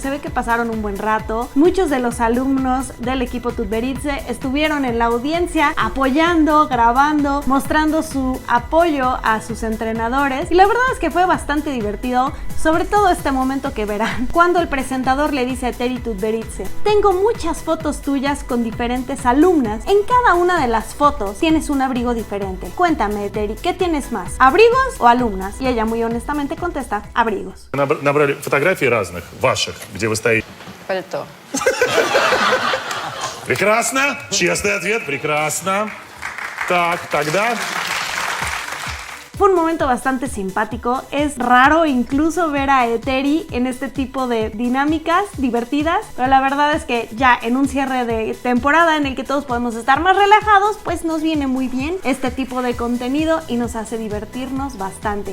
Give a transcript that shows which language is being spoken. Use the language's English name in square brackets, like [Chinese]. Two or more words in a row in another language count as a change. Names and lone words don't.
[Spanish] Se ve que pasaron un buen rato. Muchos de los alumnos del equipo Tutberidze estuvieron en la audiencia apoyando, grabando, mostrando su apoyo a sus entrenadores, y la verdad es que fue bastante divertido, sobre todo este momento que verán, cuando el presentador le dice a Teri Tutberidze: tengo muchas fotos tuyas con diferentes alumnas, en cada una de las fotos tienes un abrigo diferente. Cuéntame, Teri, ¿qué tienes más? ¿Abrigos o alumnas? Y ella muy honestamente contesta: abrigos. [Russian] Набрали фотографий разных, ваших, где вы стоите. Пальто. Прекрасно. Честный ответ. Прекрасно. Так, тогда... [Spanish] Fue un momento bastante simpático. Es raro incluso ver a Eteri en este tipo de dinámicas divertidas, pero la verdad es que ya en un cierre de temporada en el que todos podemos estar más relajados, pues nos viene muy bien este tipo de contenido y nos hace divertirnos bastante.